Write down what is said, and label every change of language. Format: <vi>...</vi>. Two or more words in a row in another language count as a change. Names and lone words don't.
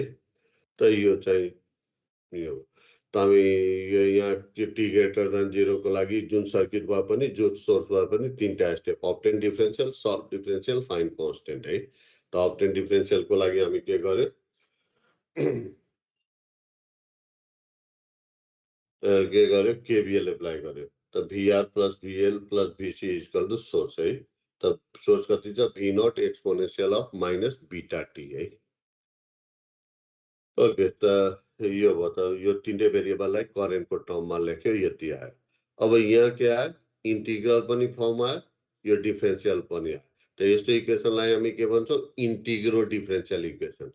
<ne>त यो चाहिँ यो तमी यो यहाँ</ne> <en>t greater than 0</en> <ne>को लागि जुन सर्किट भए पनि जो सोर्स भए पनि तीनटा स्टेप</ne> <en>obtain differential solve differential find constant</en> <ne>है। त</ne> <en>obtain differential</en> <ne>को लागि हामी के गर्यो</ne> <en>KVL apply</en> <ne>गर्यो।</ne> <en>त VR plus VL plus VC equal to source है।</en> <ne>त सोर्स कति छ</ne> <en>V naught exponential of minus beta t है।</en> <ne>ओके त यो भयो त यो तीनटै भेरिएबललाई करेन्टको टर्ममा लेख्यो यति आयो। अब यहाँ के आयो इन्टिग्रल पनि फर्म आयो यो डिफरेंशियल पनि आयो। त यस्तो इक्वेसनलाई हामी के भन्छौं</ne> <en>integro differential equation.</en>